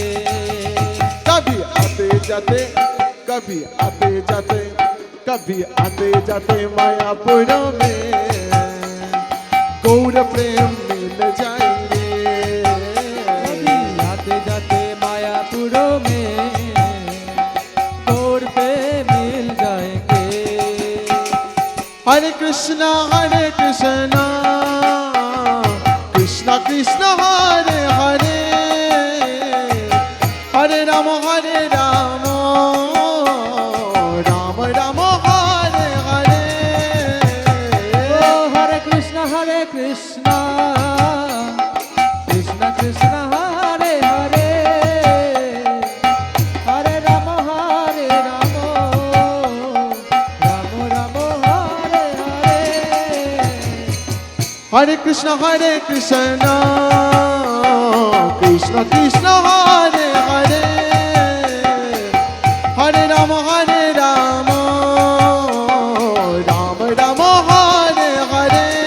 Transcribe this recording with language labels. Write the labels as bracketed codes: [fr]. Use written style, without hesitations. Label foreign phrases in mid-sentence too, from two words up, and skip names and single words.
[hi] कभी आते जाते, कभी आते जाते, कभी आते जाते मायापुर में गौर प्रेम मिल जाएंगे, कभी आते जाते मायापुर में गौर पे मिल जाएंगे। [sa] Hare কৃষ্ণ কৃষ্ণ কৃষ্ণ হরে হরে হরে রাম রাম রাম হরে হরে ও হরে কৃষ্ণ কৃষ্ণ কৃষ্ণ হরে হরে হরে রাম রাম রাম হরে হরে হরে কৃষ্ণ কৃষ্ণ কৃষ্ণ হরে হরে হরে রাম রাম রাম হরে হরে